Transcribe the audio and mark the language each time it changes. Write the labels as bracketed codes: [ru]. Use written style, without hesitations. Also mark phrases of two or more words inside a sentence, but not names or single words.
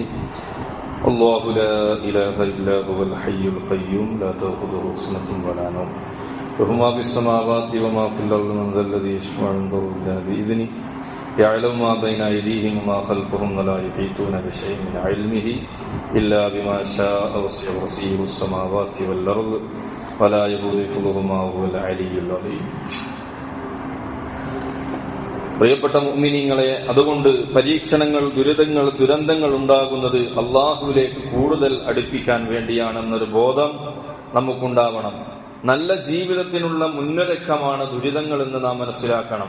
[ar] الله لا إله إلا هو الحي القيوم لا تأخذه سنة ولا نوم له ما في السماوات وما في الأرض من ذا الذي يشفع عنده إلا بإذنه يعلم ما بين أيديهم وما خلفهم ولا يحيطون بشيء من علمه إلا بما شاء وسع كرسيه السماوات والأرض ولا يؤوده حفظهما وهو العلي العظيم. [ml] പ്രിയപ്പെട്ട മുഅ്മിനീങ്ങളെ, അതുകൊണ്ട് പരീക്ഷണങ്ങൾ, ദുരിതങ്ങൾ, ദുരന്തങ്ങൾ ഉണ്ടാകുന്നത് അള്ളാഹുവിലേക്ക് കൂടുതൽ അടുപ്പിക്കാൻ വേണ്ടിയാണെന്നൊരു ബോധം നമുക്കുണ്ടാവണം. നല്ല ജീവിതത്തിനുള്ള മുന്നൊരുക്കമാണ് ദുരിതങ്ങൾ എന്ന് നാം മനസ്സിലാക്കണം.